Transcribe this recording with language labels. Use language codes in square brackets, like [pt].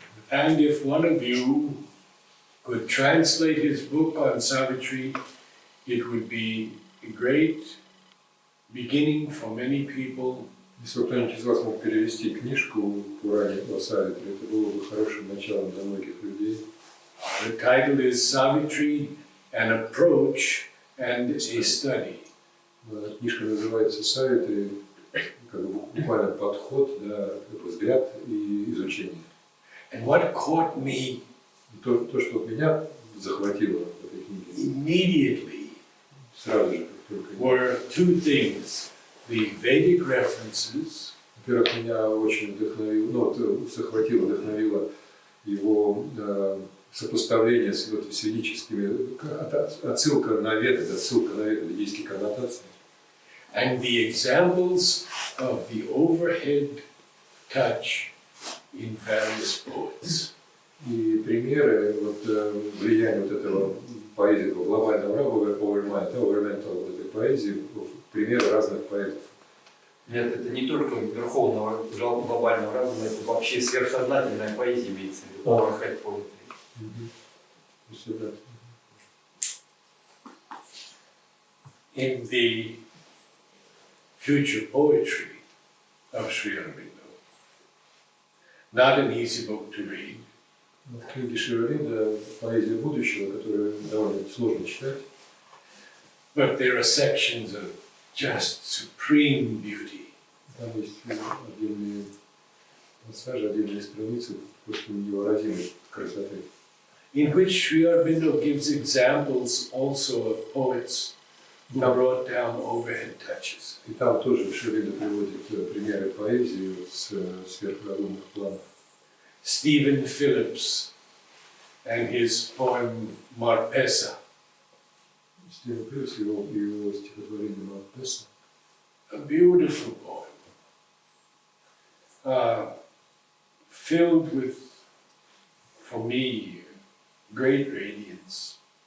[en] And if one of you could translate his book on Savitri, it would be a great beginning for many people. [ru] Если кто-нибудь из вас мог перевести книжку Пурани о Савитри, это было бы хорошим началом для многих людей. [en] The title is Savitri, an approach and a study. [ru] Книжка называется «Савитри», как бы буквально подход, да, как бы взгляд и изучение. [en] And what caught me [ru] То, что меня захватило в этой книге, [en] immediately [ru] сразу же, как только... [en] were two things. The Vedic references, [ru] Во-первых, меня очень вдохновило, вдохновило его сопоставление с ведическими, отсылка на веды, ведические коннотации. [en] and the examples of the overhead touch in various poets. [ru] И примеры влияния этого поэзии, глобального overmental этой поэзии, примеры разных поэтов. Нет, это не только верховного глобального разума, это вообще сверхсознательная поэзия имеется в виду. [en] Overhead poetry. In the future poetry of Sri Aurobindo, not an easy book to read. [ru] В книге Шри Ауробиндо «Поэзия будущего», которую довольно сложно читать. [en] But there are sections of just supreme beauty. [ru] Там есть отдельные пассажи, отдельные страницы просто невыразимой красоты. [en] In which Sri Aurobindo gives examples also of poets who brought down overhead touches. [ru] И там тоже Шри Ауробиндо приводит примеры поэзии с сверхразумных планов. [en] Stephen Phillips and his poem Marpessa. [ru] Стивен Филлипс и его стихотворение «Марпесса». [en] A beautiful poem, filled with, for me, great radiance.